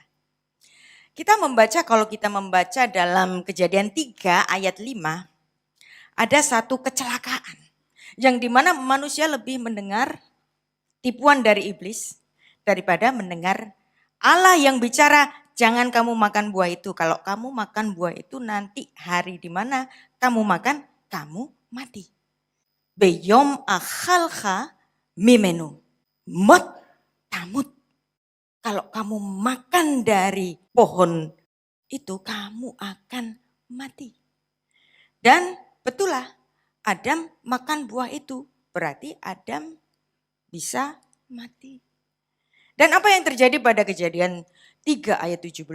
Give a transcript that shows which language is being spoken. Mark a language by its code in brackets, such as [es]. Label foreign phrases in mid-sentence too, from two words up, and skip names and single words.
[id] Kita membaca, kalau kita membaca dalam Kejadian 3 ayat 5, ada satu kecelakaan yang dimana manusia lebih mendengar tipuan dari iblis daripada mendengar Allah yang bicara, jangan kamu makan buah itu. Kalau kamu makan buah itu nanti hari di mana kamu makan, kamu mati. [he] ביום אכלך ממנו. מות תמות. [id] Kalau kamu makan dari pohon itu, kamu akan mati. Dan betul lah, Adam makan buah itu. Berarti Adam bisa mati. Dan apa yang terjadi pada Kejadian 3 ayat 17?